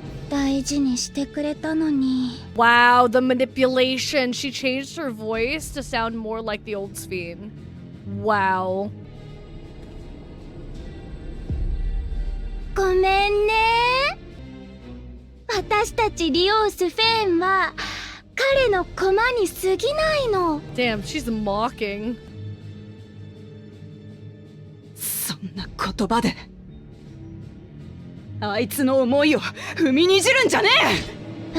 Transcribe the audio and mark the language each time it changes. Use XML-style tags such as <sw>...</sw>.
<ja>大事にしてくれたのに。</ja> <en>Wow, the manipulation. She changed her voice to sound more like the old Sphene. Wow.</en> <ja>ごめんね。私たちリオース・フェーンは彼彼の駒に過ぎないの。</ja> <en>Damn, she's mocking.</en> <ja>そんな言葉であいつの思いを踏みにじるんじゃねえ。</ja>